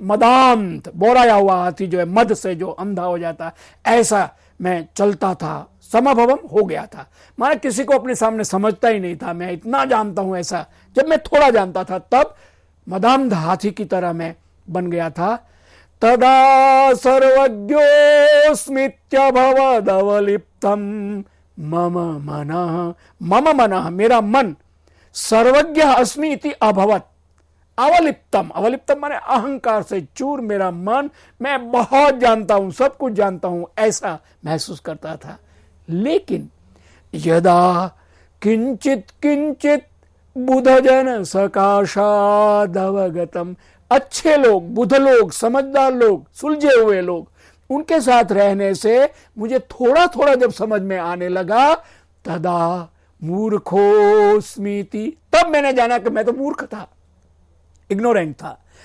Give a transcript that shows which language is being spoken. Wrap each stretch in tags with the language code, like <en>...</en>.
<hi>मदांध, बोराया हुआ हाथी जो है, मद से जो अंधा हो जाता, ऐसा मैं चलता था। समभवम, हो गया था, माने किसी को अपने सामने समझता ही नहीं था, मैं इतना जानता हूं ऐसा। जब मैं थोड़ा जानता था तब मदांध हाथी की तरह मैं बन गया था।</hi> <sa>तदा सर्वज्ञोऽस्मीत्यभवदवलिप्तं मम मनः, मम मनः</sa> <hi>मेरा मन,</hi> <sa>सर्वज्ञ अस्मि इति अभवत,</sa> <hi>अवलिप्तम, अवलिप्तम माने अहंकार से चूर मेरा मन, मैं बहुत जानता हूं, सब कुछ जानता हूं, ऐसा महसूस करता था। लेकिन</hi> <sa>यदा किंचित किंचित बुधजन सकाशादवगतम,</sa> <hi>अच्छे लोग, बुध लोग, समझदार लोग, सुलझे हुए लोग, उनके साथ रहने से मुझे थोड़ा थोड़ा जब समझ में आने लगा,</hi> <sa>तदा मूर्खोस्मीति,</sa> <hi>तब मैंने जाना कि मैं तो मूर्ख था, इग्नोरेंट था।</hi>